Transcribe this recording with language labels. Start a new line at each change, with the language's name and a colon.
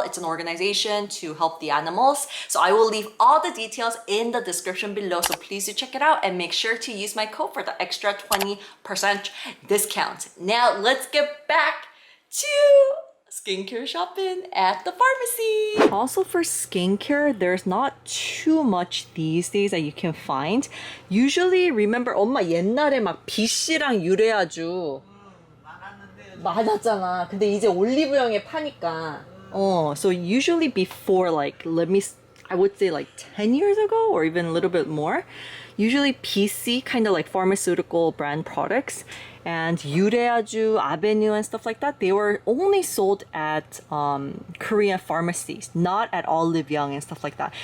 English: It's an organization to help the animals. So I will leave all the details in the description below, so please do check it out and make sure to use my code for the extra 20% discount. Now let's get back to skincare shopping at the pharmacy. Also for skincare, there's not too much these days that you can find. Usually, remember
Korean: 엄마 옛날에 막 BC랑 유래아주 많았잖아. 근데 이제 올리브영에 파니까.
English: So usually before like, I would say like 10 years ago or even a little bit more, usually PC, kind of like pharmaceutical brand products, and 유래아주, AVENE and stuff like that, they were only sold at Korean pharmacies, not at Olive Young and stuff like that.